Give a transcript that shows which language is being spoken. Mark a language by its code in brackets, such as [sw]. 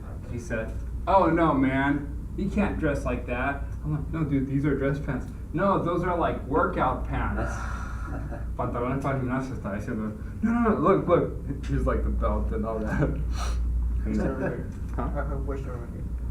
[en] He said, "Oh no, man, you can't dress like that." I'm like, "No, dude, these are dress pants." "No, those are like workout pants." [es] Pantalones para gimnasio está diciendo. [en] No, look. Here's like the belt and all that. And Sir, huh? I have a question over here.